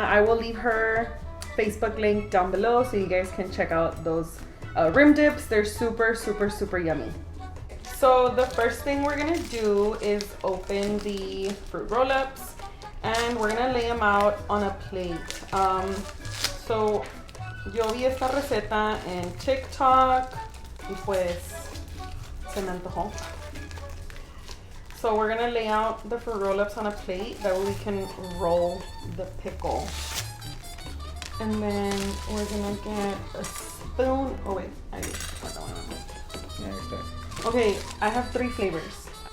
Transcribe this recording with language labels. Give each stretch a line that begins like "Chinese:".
English: I will leave her Facebook link down below so you guys can check out those rim dips. They're super, super, super yummy. So the first thing we're gonna do is open the fruit roll-ups and we're gonna lay them out on a plate. So
Spanish: yo vi esta receta en TikTok y pues se me antojó.
English: So we're gonna lay out the fruit roll-ups on a plate, that way we can roll the pickle. And then we're gonna get a spoon. Oh wait, I put that one on. Yeah,
Spanish: está.
English: Okay, I have 3 flavors.